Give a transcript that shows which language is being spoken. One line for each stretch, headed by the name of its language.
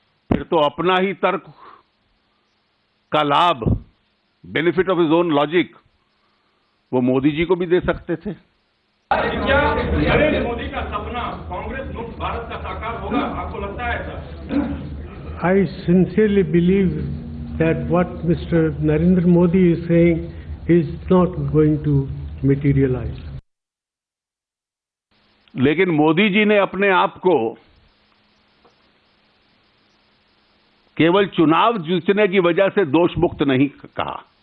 Hindi: फिर तो अपना ही तर्क का लाभ,
English: benefit of his own logic,
Hindi: वो मोदी जी को भी दे सकते थे। क्या नरेंद्र मोदी का सपना कांग्रेस मुक्त भारत का साकार होगा? आपको लगता है ऐसा?
English: I sincerely believe that what Mr. Narendra Modi is saying is not going to materialize.
Hindi: लेकिन मोदी जी ने अपने आप को केवल चुनाव जीतने की वजह से दोष मुक्त नहीं कहा।